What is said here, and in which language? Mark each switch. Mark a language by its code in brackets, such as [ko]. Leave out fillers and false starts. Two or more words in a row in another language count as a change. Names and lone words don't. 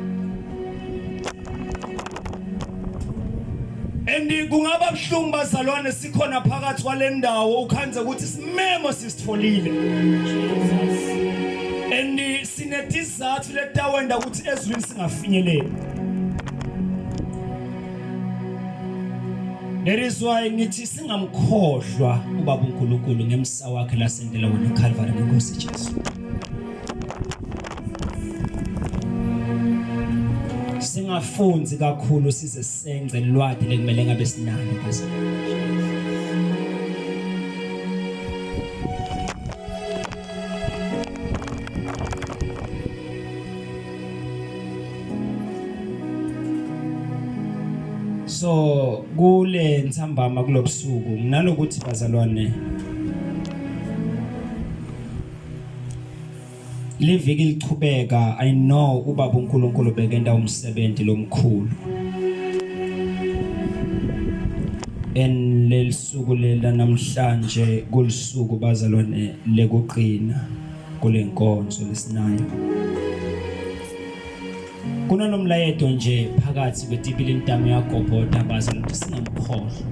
[ss] And kungaba buhlungu bazalwane sikhona phakathi kwalendawo ukhanze ukuthi simemo sisitfolile. And sinetizathu letawenda ukuthi ezwini singafinyeleli. [en] That is why [ss] ngithi singamkhohlwa uBaba uNkulunkulu ngemsa wakhe lasendela wona eCalvary ngeNkosi Jesu. Singafunzi kakhulu size senze lwadi lekumele ngabe sinalo bazalwane. So kule ntsambama kulobusuku nginalokuthi bazalwane liviki lichubeka. [en] I know [ss] uBaba uNkulunkulu bekenda umsebenzi lomkhulu en lelisuku lela namhlanje kulisuku bazalwane lekuqina kulenkonzo lesinayo. Kuna nomlayeto nje phakathi kwetipili intamo yaGobhoda bazalwane ukuthi singamkhohlwa.